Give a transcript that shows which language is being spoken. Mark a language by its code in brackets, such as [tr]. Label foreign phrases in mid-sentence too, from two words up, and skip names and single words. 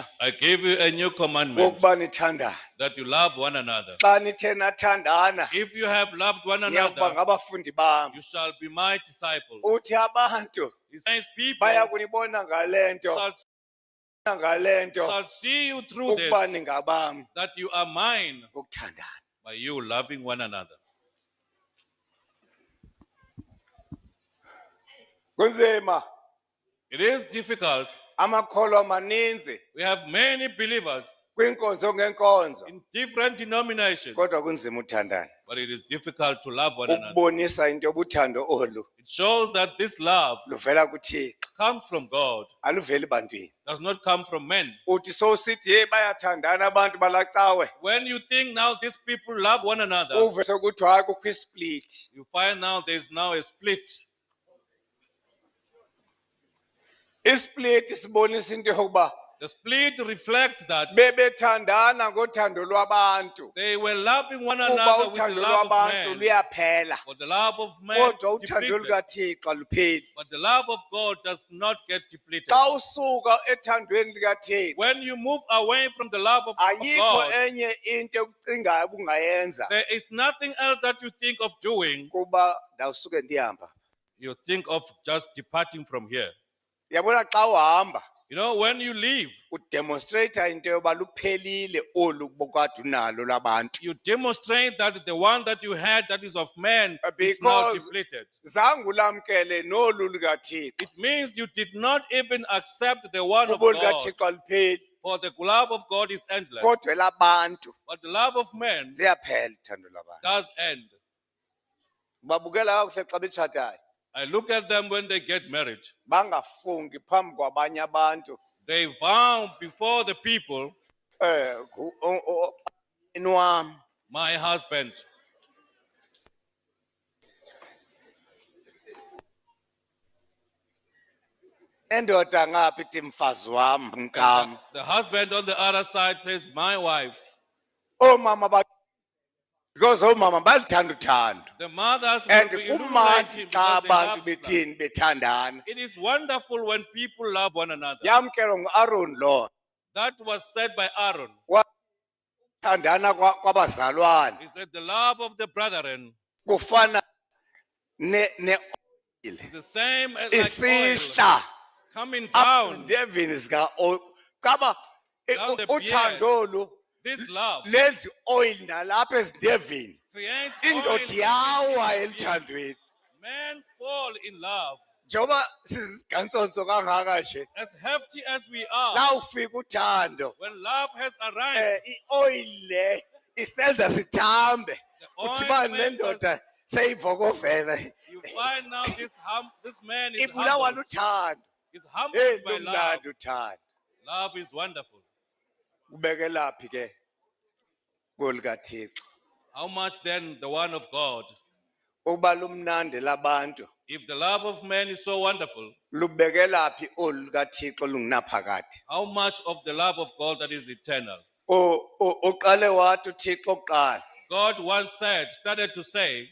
[en] I give you a new commandment [xh] wokuba nithandane. [en] that you love one another. [xh] Xa nithe nathandana [en] If you have loved one [xh] niyakuba [en] another, [xh] ngabafundi bam. [en] you shall be my disciples. [xh] Uthi abantu [en] He says people [xh] baya kunibona ngale nto [en] shall see you through [xh] ukuba [en] this, [xh] ningabam [en] that you are mine [xh] ngokuthandana. [en] by you loving one another. [xh] Kunzima [en] It is difficult [xh] amakholwa amaninzi [en] We have many believers [xh] kwinkonzo ngenkonzo, [en] in different denominations, [xh] kodwa kunzima uthandana. [en] but it is difficult to love one another. [xh] Ukubonisa into yobuthando olu [en] It shows that this love [xh] luvela kuThixo, [en] comes from God, [xh] aluveli bantwini. [en] does not come from men. [xh] Uthi sowusithi hey bayathandana abantu balacawe, [en] When you think now these people love one another, [xh] uve sekuthiwa hayi kukho isplit. [en] you find now there's now a split. [xh] Isplit sibonisa into yokuba [en] The split reflects that [xh] bebethandana ngothando lwabantu, [en] they were loving one [xh] kuba [en] another with the [xh] uthando [en] love of [xh] lwabantu [en] man. [xh] luyaphela, [en] For the love of man [xh] kodwa uthando [en] depleted, [xh] lukaThixo alupheli. [en] but the love of God does not get depleted. [xh] Xa usuka ethandweni likaThixo, [en] When you move away from the love of [xh] ayikho [en] God, [xh] enye into ekucingayo ubungayenza [en] there is nothing else that you think of doing. [xh] kuba ndawusuke ndihamba. [en] You think of just departing from here. [xh] Yabona xa uhamba [en] You know, when you leave, [xh] udemonstrate into yoba luphelile olu bokade unalo labantu, [en] you demonstrate that the one that you had that is of man is now because depleted. [xh] zange ulamkele nolu lukaThixo. [en] It means you did not even accept the one of [xh] Kuba [en] God. [xh] lukaThixo alupheli, [en] For the love of God is endless. [xh] kodwa elabantu [en] But the love of man [xh] liyaphela uthando lwabantu. [en] does end. [xh] Babukela kakuhle xa betshatayo, [en] I look at them when they get married. [xh] bangafungi phambi kwabanye abantu [en] They vow before the people, [xh] wam [en] my husband. [xh] endoda ngaphi ithi mfazi wam [en] And [xh] mkam. [en] the husband on the other side says, my wife. [xh] Omama because omama balithanda uthando, [en] The mothers and will be illuminating [xh] kumandi xa [en] because they [xh] abantu [en] love love. [xh] bethini bethandana. [en] It is wonderful when people love one another. [xh] Yamkelwa nguAaron lo, [en] That was said by Aaron. [xh] thandana kwabazalwane [en] He said the love of the brethren [xh] kufana ne [en] is the same as like [xh] isihla [en] oil coming down. [xh] endevini zika kaba [en] Down the [xh] uthando olu [en] This love [xh] lenza oil nalapha ezindevini. [en] creates [xh] Indoda [en] oil. [xh] yawa elithandweni. [en] Men fall in love. [xh] Njengoba sizigantsonso kangaka nje, [en] As hefty as we are, [xh] la ufika uthando, [en] when love has arrived, [xh] i-oil le isenza sithambe. [en] the oil [xh] Uthibani [en] makes us, [xh] nendoda seyivokofela. [en] you find now this man is [xh] Ibulawa [en] humbled. [xh] luthando. [en] Is humbled by love. [xh] Lumnandi uthando. [en] Love is wonderful. [xh] Kubekelaphi ke kolikaThixo? [en] How much then the one of God? [xh] Uba lumnandi labantu, [en] If the love of man is so wonderful, [xh] lubekelaphi olu kaThixo lungunaphakade? [en] how much of the love of God that is eternal? [xh] Uqale wathi uThixo kuqala, [en] God once started to say,